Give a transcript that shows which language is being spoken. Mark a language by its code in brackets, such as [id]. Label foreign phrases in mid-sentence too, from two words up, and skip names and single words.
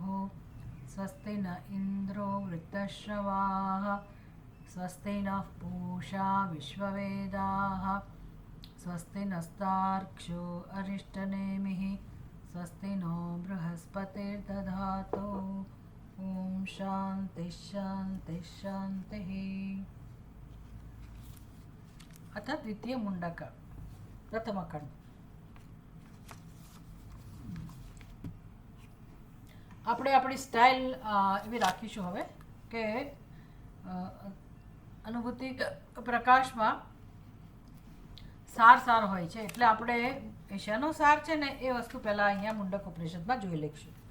[sa] स्वस्ति न इन्द्रो वृद्धश्रवाः स्वस्ति नः पूषा विश्ववेदाः स्वस्ति नस्तार्क्ष्यो अरिष्टनेमिः स्वस्ति नो बृहस्पतिर्दधातु। ॐ शान्तिः शान्तिः शान्तिः। अथ द्वितीय मुंडक प्रथम खंड। [gu] આપણે આપણી સ્ટાઇલ એવી રાખીશું હવે કે અનુભૂતિ પ્રકાશમાં સાર હોય છે, એટલે આપણે શેનો સાર છે ને એ વસ્તુ પહેલાં અહીંયા મુંડક ઉપનિષદમાં જોઈ લઈશું.